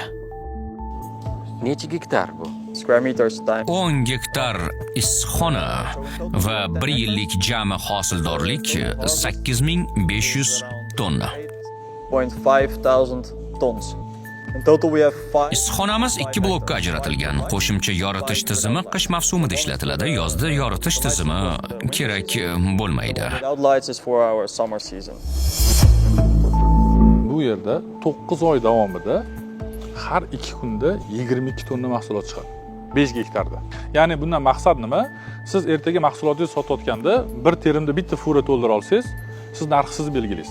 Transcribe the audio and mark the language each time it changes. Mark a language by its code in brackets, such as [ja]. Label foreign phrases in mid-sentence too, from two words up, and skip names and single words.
[uz] Necha gektar bu? 10 gektar issiqxona va 1 yillik jami hosildorlik 8500 tonna. [en] 5,000 tons. In total we have 5. [uz] Issiqxonamiz 2 blokka ajratilgan. Qo'shimcha yoritish tizimi qish mavsumida ishlatiladi, yozda yoritish tizimi kerak bo'lmaydi. [en] Without lights is for our summer season. [uz] Bu yerda 9 oy davomida har 2 kunda 22 tonna mahsulot chiqadi. 5 gektarda. Ya'ni bundan maqsad nima? Siz ertaga mahsulotingizni sotayotganda bir terimda bitta fura to'ldira olsangiz, siz narxsiz belgilaysiz.